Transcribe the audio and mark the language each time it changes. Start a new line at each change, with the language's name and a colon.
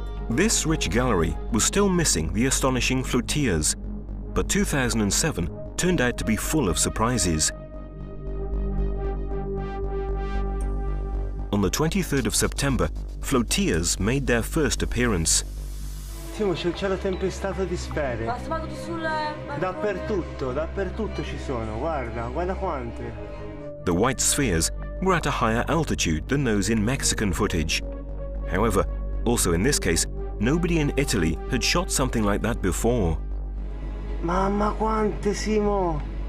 English: This rich gallery was still missing the astonishing flotillas, but 2007 turned out to be full of surprises. On the 23rd of September, flotillas made their first appearance.
Italian: Simo, c'è il cielo tempestato di sfere. Dappertutto ci sono, guarda quante.
English: The white spheres were at a higher altitude than those in Mexican footage. However, also in this case, nobody in Italy had shot something like that before.
Italian: Mamma quante, Simo!